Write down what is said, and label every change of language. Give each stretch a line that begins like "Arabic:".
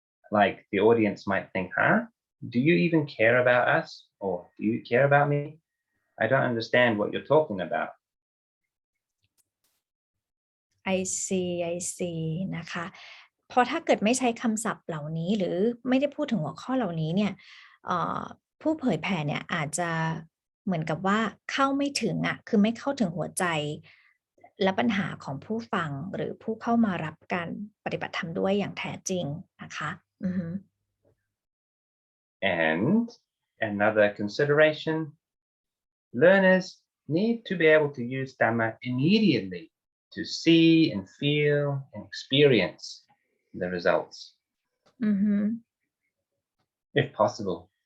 English: Like the audience might think, huh? Do you even care about us? Or do you care about me? I don't understand what you're talking about. I see
Thai: นะคะพอถ้าเกิดไม่ใช้คำศัพท์เหล่านี้หรือไม่ได้พูดถึงหัวข้อเหล่านี้เนี่ยผู้เผยแผ่เนี่ยอาจจะเหมือนกับว่าเข้าไม่ถึงคือไม่เข้าถึงหัวใจและปัญหาของผู้ฟังหรือผู้เข้ามารับการปฏิบัติธรรมด้วยอย่างแท้จริงนะคะ
English: And another consideration, learners need to be able to use Dhamma immediately to see and feel and experience the results, if possible.